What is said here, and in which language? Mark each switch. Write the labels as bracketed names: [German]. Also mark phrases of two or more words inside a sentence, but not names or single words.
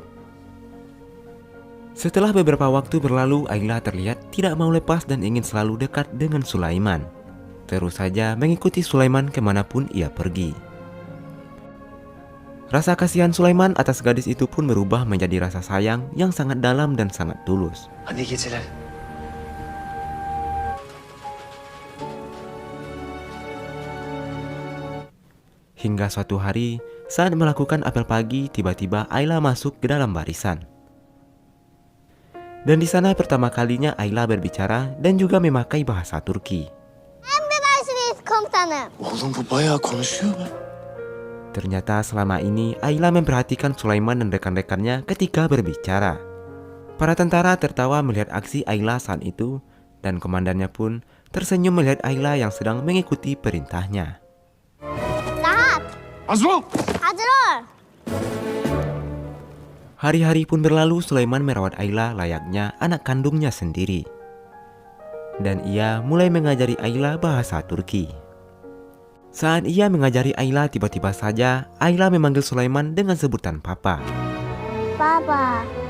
[Indonesian] Setelah beberapa waktu berlalu, Ayla terlihat tidak mau lepas dan ingin selalu dekat dengan Sulaiman. Terus saja mengikuti Sulaiman kemanapun ia pergi. Rasa kasihan Sulaiman atas gadis itu pun berubah menjadi rasa sayang yang sangat dalam dan sangat tulus. [Turkish] Hadi iyi geceler. [Indonesian] Hingga suatu hari, saat melakukan apel pagi, tiba-tiba Ayla masuk ke dalam barisan. Dan di sana pertama kalinya Ayla berbicara dan juga memakai bahasa Turki. [Turkish] Emredersiniz komutanım. Oğlum bu bayağı konuşuyor be. [Indonesian] Ternyata selama ini Ayla memperhatikan Sulaiman dan rekan-rekannya ketika berbicara. Para tentara tertawa melihat aksi Ayla saat itu, dan komandannya pun tersenyum melihat Ayla yang sedang mengikuti perintahnya. [Turkish] Rahat. Hazır ol. Hazır ol. [Indonesian] Hari-hari pun berlalu, Sulaiman merawat Ayla layaknya anak kandungnya sendiri. Dan ia mulai mengajari Ayla bahasa Turki. Saat ia mengajari Ayla, tiba-tiba saja Ayla memanggil Sulaiman dengan sebutan Papa. Papa.